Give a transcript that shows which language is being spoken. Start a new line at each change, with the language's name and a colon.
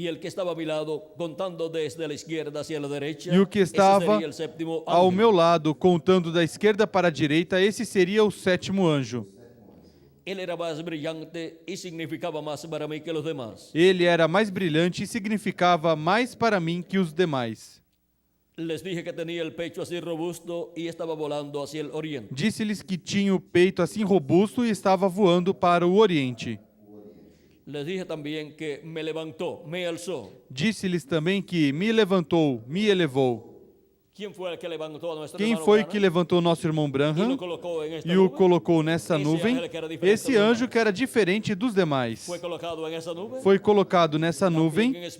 Portuguese: E o que estava a meu lado, contando desde a esquerda hacia a direita, e o que estava ao meu lado, contando da esquerda para a direita, esse seria o 7º anjo. Ele era mais brilhante e significava mais para mim que os demais. Ele era mais brilhante e significava mais para mim que os demais.
Spanish: Les dije que tenía el pecho así robusto y estaba volando hacia el oriente.
Portuguese: Disse-lhes que tinha o peito assim robusto e estava voando para o oriente.
Spanish: Les dije también que me levantó, me alzó.
Portuguese: Disse-lhes também que me levantou, me elevou. Quem foi que levantou nosso irmão Branham e o colocou nessa nuvem? Esse anjo que era diferente dos demais. Foi colocado nessa nuvem